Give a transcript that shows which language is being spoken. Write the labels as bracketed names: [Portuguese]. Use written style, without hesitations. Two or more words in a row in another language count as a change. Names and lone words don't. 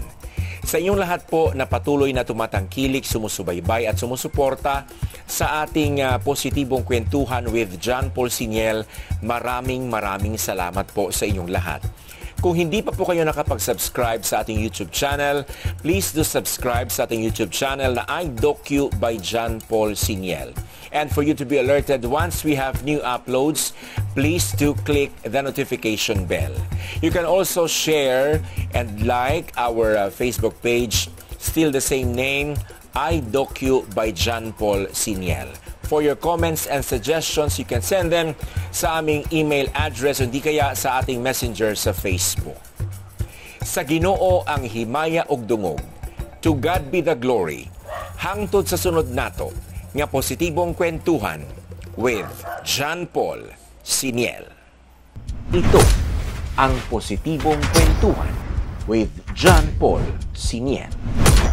[Filipino] Sa inyong lahat po na patuloy na tumatangkilik, sumusubaybay at sumusuporta sa ating positibong kwentuhan with John Paul Siniel, maraming salamat po sa inyong lahat. Kung hindi pa po kayo nakapag-subscribe sa ating YouTube channel, [English] please do subscribe [Filipino] sa ating YouTube channel na iDocu by John Paul Siniel. [English] And for you to be alerted once we have new uploads, please do click the notification bell. You can also share and like our Facebook page, still the same name, iDocu by John Paul Siniel. For your comments and suggestions, you can send them [Filipino] sa aming email address o di kaya sa ating messenger sa Facebook. [Cebuano] Sa Ginoo ang himaya ug dungog. [English] To God be the glory. [Cebuano] Hangtod sa sunod nato nga positibong kwentuhan with John Paul Siniel. [Filipino] Ito ang positibong kwentuhan with John Paul Siniel.